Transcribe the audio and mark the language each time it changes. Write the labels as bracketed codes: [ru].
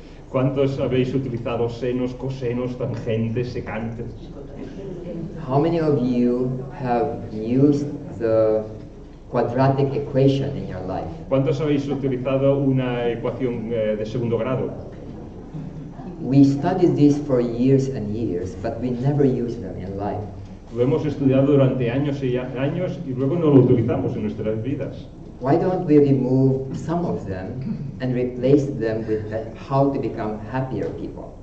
[es] ¿Cuántos habéis utilizado senos, cosenos, tangentes, secantes? [en] How many of you have used the quadratic equation in your life? [es] ¿Cuántos habéis utilizado una ecuación de segundo grado? [en] We studied this for years and years, but we never use them in life. [es] Lo hemos estudiado durante años y años y luego no lo utilizamos en nuestras vidas. [en] Why don't we remove some of them and replace them with how to become happier people?